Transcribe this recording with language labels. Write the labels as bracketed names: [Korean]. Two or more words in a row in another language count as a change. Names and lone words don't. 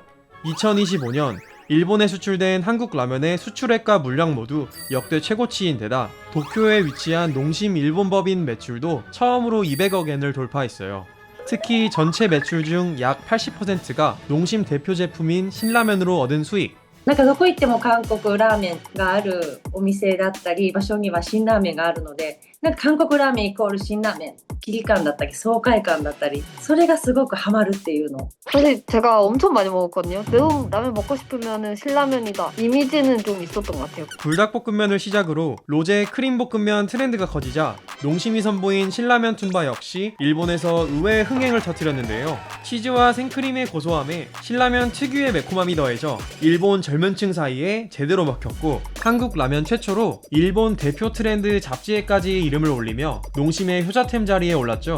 [Korean] 2025년 일본에 수출된 한국 라면의 수출액과 물량 모두 역대 최고치인 데다 도쿄에 위치한 농심 일본 법인 매출도 처음으로 200억 엔을 돌파했어요. 특히 전체 매출 중 약 80%가 농심 대표 제품인 신라면으로 얻은 수익. [Japanese] なんかどこ行っても韓国ラーメンがあるお店だったり場所には辛ラーメンがあるので、なんか韓国ラーメンイコール辛ラーメン、危機感だったり爽快感だったり、それがすごくハマるっていうの。 [Korean] 사실 제가 엄청 많이 먹었거든요. 매운 라면 먹고 싶으면은 신라면이다. 이미지는 좀 있었던 것 같아요. 불닭볶음면을 시작으로 로제 크림볶음면 트렌드가 커지자 농심이 선보인 신라면 툰바 역시 일본에서 의외의 흥행을 터뜨렸는데요. 치즈와 생크림의 고소함에 신라면 특유의 매콤함이 더해져 일본 젊은층 사이에 제대로 먹혔고, 한국 라면 최초로 일본 대표 트렌드 잡지에까지 이름을 올리며 농심의 효자템 자리에 올랐죠.